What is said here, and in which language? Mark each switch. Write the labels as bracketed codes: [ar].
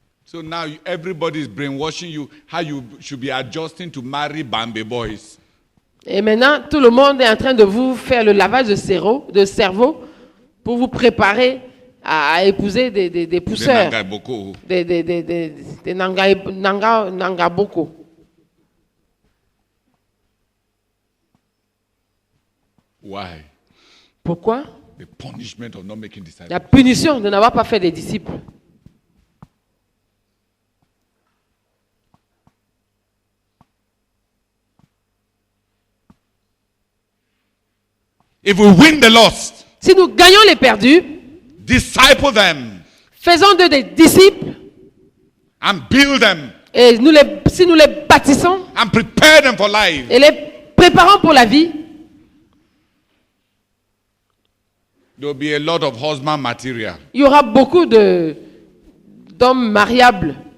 [en] So now everybody is brainwashing you how you should be adjusting to marry Bambi boys. [fr] Et maintenant, tout le monde est en train de vous faire le lavage de cerveau pour vous préparer à épouser des pousseurs, [en] Nangai Boko. [fr] des Nangaboko. [en] Why? [fr] Pourquoi? [en] The punishment of not making disciples. [fr] La punition de n'avoir pas fait des disciples. [en] If we win the lost, [fr] Si nous gagnons les perdus, [en] disciple them [fr] faisons d'eux des disciples [en] and build them [fr] et si nous les bâtissons [en] and prepare them for life. [fr] et les préparons pour la vie, [en] There will be a lot of husband material. [fr] il y aura beaucoup d'hommes mariables.